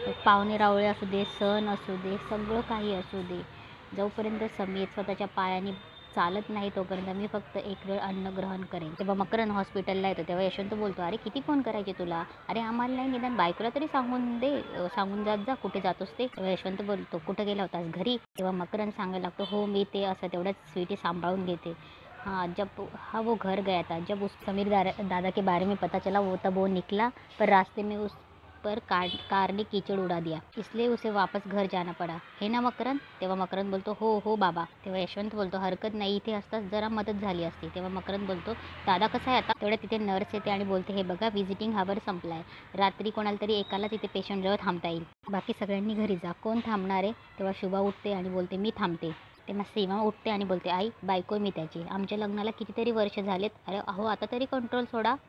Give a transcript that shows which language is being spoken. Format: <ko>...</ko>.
<mr>पाहुणे रावळे असू दे, सण असू दे, सगळं काही असू दे, जोपर्यंत समीर स्वतःच्या पायाने चालत नाही तोपर्यंत मी फक्त एक वेळ अन्न ग्रहण करेन. तेव्हा मकरन हॉस्पिटलला येतो. तेव्हा यशवंत बोलतो अरे किती फोन करायचे तुला, अरे आम्हाला नाही निदान बायकोला तरी सांगून जात जा कुठे जातोस ते. तेव्हा यशवंत बोलतो कुठं गेला होतास घरी. तेव्हा मकरन सांगायला लागतो हो मी ते असं. तेवढ्याच स्वीटी सांभाळून घेते.</mr> <hi>हाँ वो घर गया था जब उस समीर दादा के बारे में पता चला वो तब वो निकला पर रास्ते में उस पर कार ने कीचड़ उड़ा दिया, इसलिए उसे वापस घर जाना पड़ा, है ना मकरन.</hi> <mr>तेव्हा मकरन बोलतो हो हो बाबा. तेव्हा यशवंत बोलतो हरकत नाही, इथे असताच जरा मदत झाली असती. तेव्हा मकरन बोलतो दादा कसा आहे आता. तेवढ्या तिथे नर्स येते आणि बोलते हे बघा विजिटिंग हावर संपला आहे, रात्री कोणाला तरी एकाला तिथे पेशंटजवळ थांबता येईल, बाकी सगळ्यांनी घरी जा. कोण थांबणार आहे. तेव्हा शुभा उठते आणि बोलते मी थांबते. तेव्हा सीमा उठते आणि बोलते आई बायको मी त्याची, आमच्या लग्नाला कितीतरी वर्ष झालेत, अरे अहो आता तरी कंट्रोल सोडा.</mr>